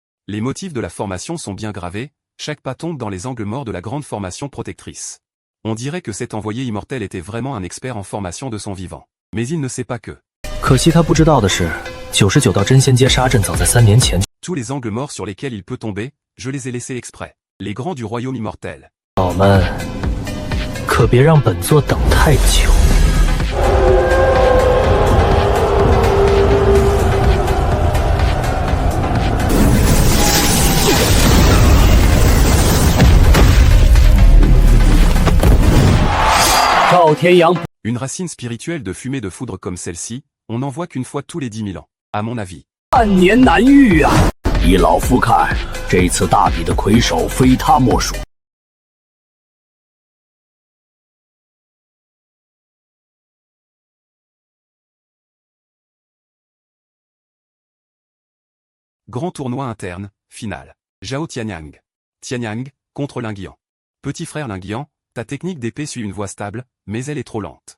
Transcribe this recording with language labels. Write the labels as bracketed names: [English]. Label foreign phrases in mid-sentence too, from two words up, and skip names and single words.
[French] Les motifs de la formation sont bien gravés, chaque pas tombe dans les angles morts de la grande formation protectrice. On dirait que cet envoyé immortel était vraiment un expert en formation de son vivant. Mais il ne sait pas que... [Chinese] 可惜他不知道的是，99道真仙阶杀阵早在3年前。 [French] Tous les angles morts sur lesquels il peut tomber, je les ai laissés exprès. Les grands du royaume immortel. [Chinese] 老们，可别让本座等太久。赵天阳， [French] Une racine spirituelle de fumée de foudre comme celle-ci, on n'en voit qu'une fois tous les 10 000 ans. À mon avis. [Chinese] 万年难遇啊！依老夫看，这次大比的魁首非他莫属。 [French] Grand tournoi interne, finale. Zhao Tianyang. Tianyang, contre Linguian. Petit frère Linguian, ta technique d'épée suit une voie stable, mais elle est trop lente.